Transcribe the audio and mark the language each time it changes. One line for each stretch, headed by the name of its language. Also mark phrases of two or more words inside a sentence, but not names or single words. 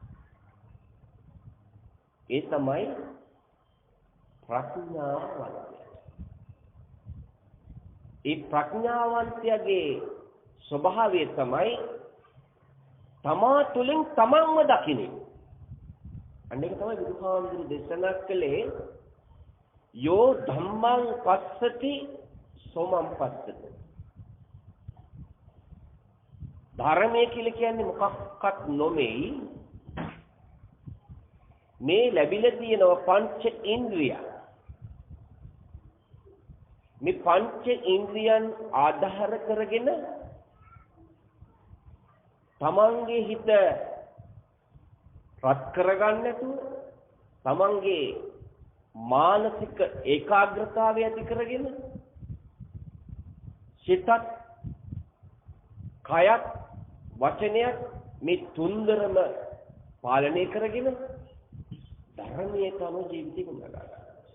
Sinhala: ඒ තමයි ප්‍රඥාවන්තය. ඒ ප්‍රඥාවන්තයාගේ ස්වභාවය තමයි තමා තුළින් තමන්ව දකින්නේ. අන්නේක තමයි බුදුහාමුදුරු දේශනා කළේ
Pali: යෝ ධම්මං පස්සති සෝමං පස්සති.
Sinhala: ධර්මයේ කියලා කියන්නේ මොකක්වත් නොමෙයි. මේ ලැබිලා තියෙන පංච ඉන්ද්‍රිය. මේ පංච ඉන්ද්‍රියන් ආධාර කරගෙන තමන්ගේ හිත රත් කරගන්න නැතුව තමන්ගේ මානසික ඒකාග්‍රතාවය ඇති කරගෙන සිතත් කයත් වචනයත් මේ තුන්දරම පාලනය කරගෙන ධර්මයේ තම ජීවිතය ගොඩනගා ගන්න.